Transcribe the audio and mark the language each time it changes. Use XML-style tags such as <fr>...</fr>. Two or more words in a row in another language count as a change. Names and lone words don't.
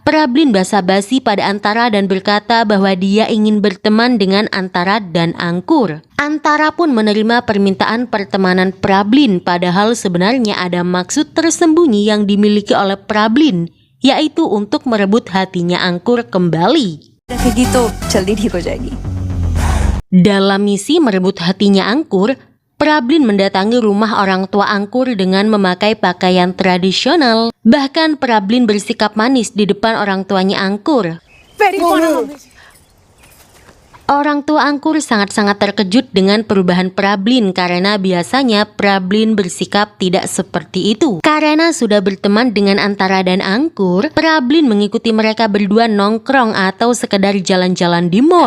<id>Prablin basa-basi pada Antara dan berkata bahwa dia ingin berteman dengan Antara dan Angkur. Antara pun menerima permintaan pertemanan Prablin, padahal sebenarnya ada maksud tersembunyi yang dimiliki oleh Prablin, yaitu untuk merebut hatinya Angkur kembali.</id> <hi>रखेगी तो जल्दी ठीक हो जाएगी।</hi> <id>Dalam misi merebut hatinya Angkur, Prablin mendatangi rumah orang tua Angkur dengan memakai pakaian tradisional. Bahkan Prablin bersikap manis di depan orang tuanya Angkur.</id> <en>very good.</en> <id>Orang tua Angkur sangat-sangat terkejut dengan perubahan Prablin karena biasanya Prablin bersikap tidak seperti itu. Karena sudah berteman dengan Antara dan Angkur, Prablin mengikuti mereka berdua nongkrong atau sekedar jalan-jalan di mall.</id>